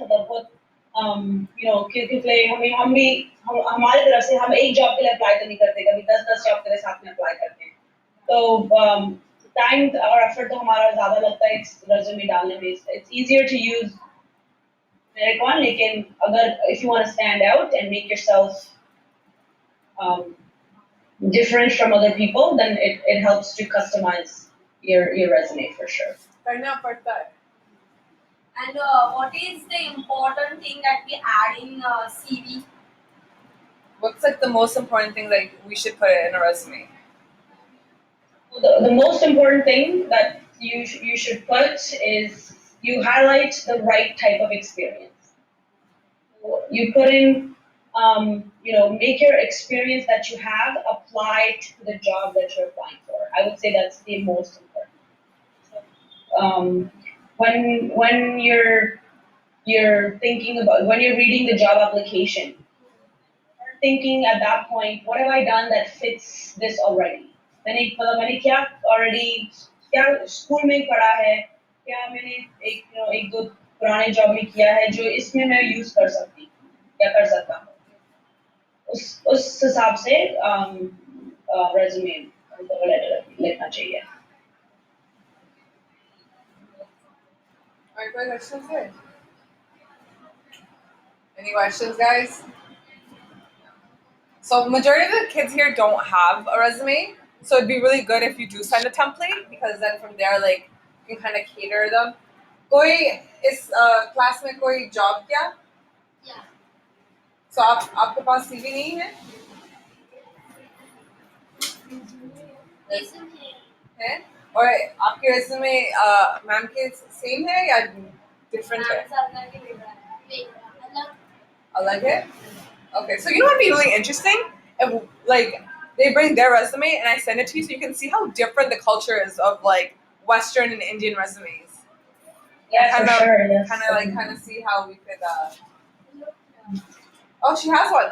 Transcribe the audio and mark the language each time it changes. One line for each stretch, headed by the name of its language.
Hindi: मतलब बहुत क्योंकि हमारी तरफ से हम एक जॉब के लिए अप्लाई तो नहीं करते, कभी 10 जॉब के लिए साथ में अप्लाई करते हैं. तो टाइम और एफर्ट तो हमारा ज्यादा लगता है इस रेज्यूमे डालने में.
English: it's easier to use merit one,
Hindi: लेकिन
English: अगर if you want to stand out and make yourself um, different from other people, then it helps to customize your resume for sure.
Hindi: करना पड़ता है.
English: And what is the important thing that we add in CV? What's like the most important thing like we should put it in a resume? The most important thing that you should put is you highlight the right type of experience. You put in, make your experience that you have apply to the job that you're applying for. I would say that's the most important. When you're thinking about when you're reading the job application, thinking at that point, what have I done that fits this already?
Hindi: मैंने क्या
English: already
Hindi: क्या school में पढ़ा है, क्या मैंने एक दो पुराने जॉब में किया है जो इसमें मैं यूज कर सकती हूँ या कर सकता हूँ. उस हिसाब से रेज्यूमे लेटर लिखना चाहिए.
English: Alright, questions here? Any questions, guys? So majority of the kids here don't have a resume, so it'd be really good if you do send a template because then from there, like, you can kind of cater them.
Hindi: कोई इस class में कोई job क्या?
English: Yeah. So
Hindi: आपके पास CV नहीं है? है? और आपके resume मैम के सेम है या
English: different
Hindi: है? अलग है?
English: Okay, so you know what'd be really interesting? If like they bring their resume and I send it to you so you can see how different the culture is of like Western and Indian resumes. Yeah, for sure. Yes. Kind of see how we could. Oh, she has one.